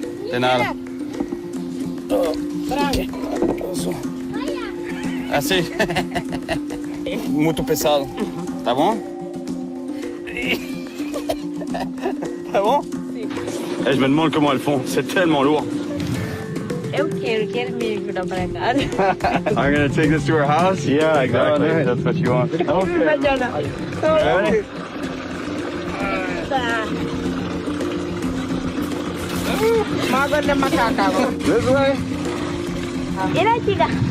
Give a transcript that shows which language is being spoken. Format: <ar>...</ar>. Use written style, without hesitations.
<pt>De nada. Assim. Muito pesado. Tá bom? Tá bom?</pt> <fr>Eh, je me demande comment elles font. C'est tellement lourd.</fr> <pt>Eu quero me ajudar para casa.</pt> <en>I'm gonna take this to her house. Yeah, exactly. Oh, nice. That's what you want. Ready? This way. Ila tiga.</en>